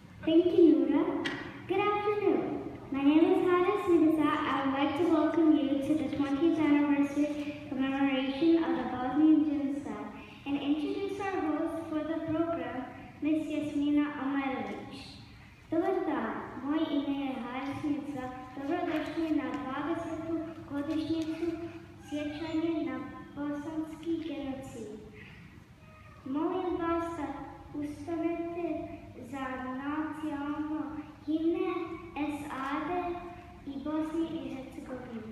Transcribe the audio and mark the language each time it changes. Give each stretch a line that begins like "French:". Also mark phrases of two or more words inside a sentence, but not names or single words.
English: Thank you, Noura. Good afternoon. My name is Hannah Sudasa. I would like to welcome you to the 20th Anniversary Commemoration of the Bosnian Genocide and introduce our host for the program, Ms. Jasmina Amajlović.
Bosnian: Dobar dan, moje ime je Hannah Sudasa. Dobrodošli na 20. godišnjicu sjećanja na bosanski genocid. Molim vas da ustanete za nacionalno himne SAD i Bosni i Herzegovini.